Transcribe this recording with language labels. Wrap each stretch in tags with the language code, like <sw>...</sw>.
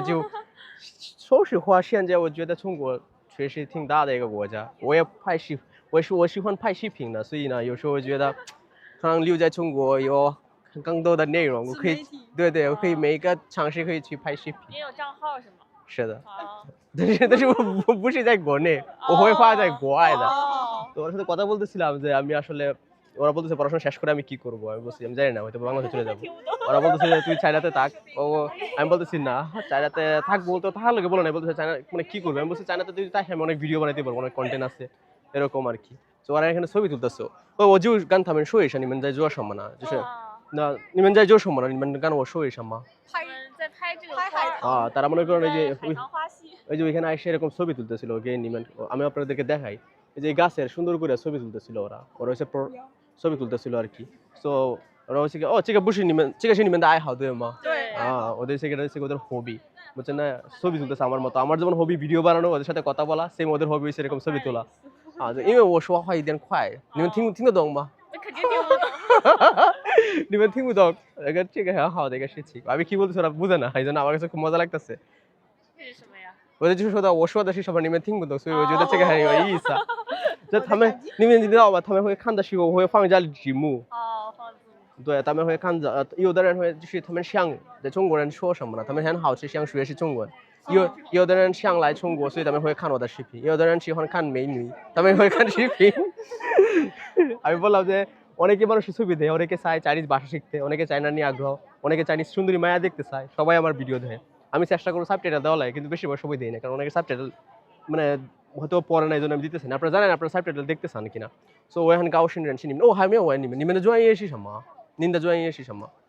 <zh>就说实话现在我觉得中国确实挺大的一个国家我喜欢拍视频的所以呢有时候我觉得可能留在中国有更多的内容我可以对我可以每一个城市可以去拍视频你有账号是吗？是的哦。但是我不是在国内我会发在国外的哦。</zh> <bn>তো ওর সাথে কথা বলতেছিলাম যে আমি আসলে ওরা বলতেছে পড়াশোনা শেষ করে আমি কি করব আমি বলছি আমি জানি না হয়তো বাংলাদেশে চলে যাব ওরা বলতেছে যে তুই চায়নাতে থাক আমি বলতেছি না চায়নাতে থাকবো তো তাহলে লোকে বলো না বলতেছে চায়না মানে কি করবে আমি বলছি চায়নাতে তুই তাই আমি অনেক ভিডিও বানাইতে পারবো অনেক কন্টেন্ট আছে এরকম আর কি তো ওরা এখানে ছবি তুলতেছো</bn> <zh>我就跟他们说一声你们在做什么呢就是那你们在做什么呢你们跟我说一声吗我们在拍这个拍海花儿</zh> <bn>তারা মনে করেন এই যে</bn> <zh>在海棠花溪。</zh> <bn>ওই যে ওইখানে এসে এরকম ছবি তুলতেছিল আমি আপনাদেরকে দেখাই এই যে গাছের সুন্দর করে ছবি তুলতেছিল ওরা হচ্ছে ছবি তুলতেছিল আর কি তো ওরা হচ্ছে</bn> <zh>这个不是这个是你们的爱好对吗对。</zh> <bn>ওদের সেটা হচ্ছে ওদের হবি বুঝছেন না ছবি তুলতেছে আমার মতো আমার যেমন হবি ভিডিও বানানো ওদের সাথে কথা বলা সেম ওদের হবি হচ্ছে এরকম ছবি তোলা</bn> <zh>因为我说话有点快你们听得懂吗那肯定听不懂。你们听不懂这个很好的一个事情</zh> <bn>আমি কি বলতেছি ওরা বুঝে না এই জন্য আমার কাছে খুব মজা লাগতেছে</bn> <zh>这是什么呀？我就是说的，我说的是什么，你们听不懂，所以我觉得这个很有意思。就你们知道吧？他们会看的时候会放下字幕，哦，放字幕。对，他们会看着，有的人会就是他们想的中国人说什么呢？他们很好奇想学习中文。有的人想来中国，所以他们会看我的视频；有的人喜欢看美女，他们会看视频。</zh> <bn>আমি বললাম যে অনেকে মানুষ ছবি দেয় অনেকে চায় চাইনিজ ভাষা শিখতে অনেকে চায়না নিয়ে আগ্রহ অনেকে চাইনিজ সুন্দরী মায়া দেখতে চায় সবাই আমার ভিডিও দেয় আমি চেষ্টা করবো সাবটাইটেল দেওয়া লাগে কিন্তু বেশিরভাগ সবাই দেয় না কারণ অনেকে সাবটাইটেল মানে হয়তো পড়ে না এই জন্য আমি দিতেছি না আপনারা জানেন আপনারা সাবটাইটেল দেখতে চান কিনা</bn> <zh>所以我也很高兴认识你们还没有问你们的专业是什么</zh> <bn>您的专业是什么</bn>